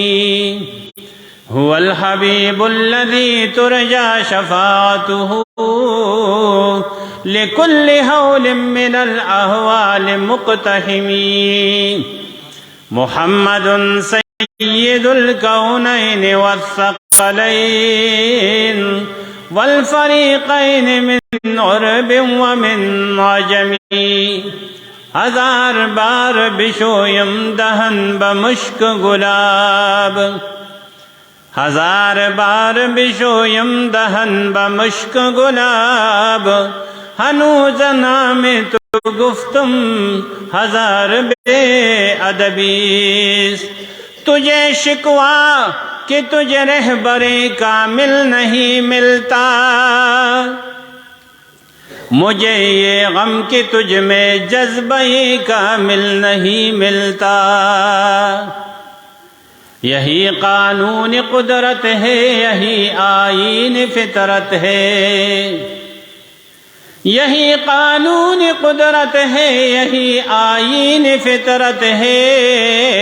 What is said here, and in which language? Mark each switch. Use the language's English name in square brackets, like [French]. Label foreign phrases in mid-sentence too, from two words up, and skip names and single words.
[Arabic] هو الحبيب الذي ترجى شفاعته لكل هول من الأهوال مقتحم. محمد سيد الكونين والثقلين والفريقين من عرب ومن عجم. [Persian] ہزار بار بشویم دهن بمشک گلاب. ہزار بار بشویم دهن بمشک گلاب. هنوز نام تو گفتم ہزار بے ادبیست. [Urdu] تجھے شکوا کہ تجھے رہبر کامل نہیں ملتا، مجھے یہ غم کہ تجھ میں جذبے کامل نہیں ملتا. یہی قانون قدرت ہے، یہی آئین فطرت ہے، یہی قانون قدرت ہے، یہی آئین فطرت ہے.